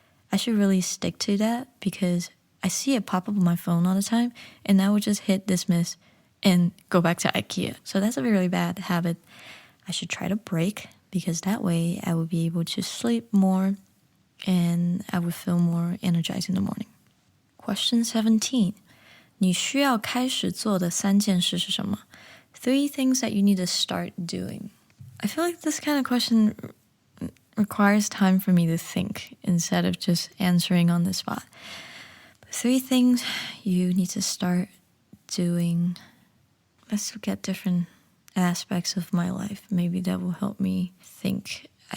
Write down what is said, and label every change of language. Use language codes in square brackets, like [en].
[en] I should really stick to that because I see it pop up on my phone all the time, and I would just hit dismiss and go back to IKEA. So that's a really bad habit I should try to break, because that way I would be able to sleep more and I would feel more energized in the morning. Question 17. [zh] 你需要开始做的3件事是什么? [en] 3 things that you need to start doing. I feel like this kind of question requires time for me to think instead of just answering on the spot. 3 things you need to start doing. Let's look at different aspects of my life. Maybe that will help me think.